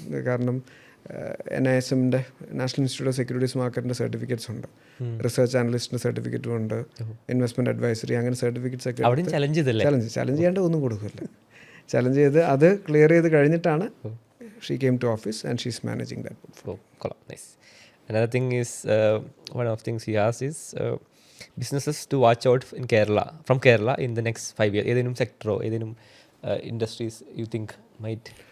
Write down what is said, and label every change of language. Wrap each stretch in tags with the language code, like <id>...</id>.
<ml>കാരണം NISMൻ്റെ national institute of securities മാർക്കറ്റിൻ്റെ certificates ഉണ്ട്, റിസർച്ച് അനലിസ്റ്റിൻ്റെ സർട്ടിഫിക്കറ്റും ഉണ്ട്, ഇൻവെസ്റ്റ്മെൻറ്റ് അഡ്വൈസറി, അങ്ങനെ സർട്ടിഫിക്കറ്റ്സ് ഒക്കെ ചലഞ്ച് ചെയ്യാണ്ട് ഒന്നും കൊടുക്കില്ല. ചലഞ്ച് ചെയ്ത് അത് ക്ലിയർ ചെയ്ത് കഴിഞ്ഞിട്ടാണ്</ml> <en>She came to office and she is managing that portfolio. Nice. Another thing is, one of the things he asked is businesses to watch out from Kerala in the next 5 years.</en> <ml>ഏതെങ്കിലും സെക്ടറോ ഏതെങ്കിലും industries you think might?</ml>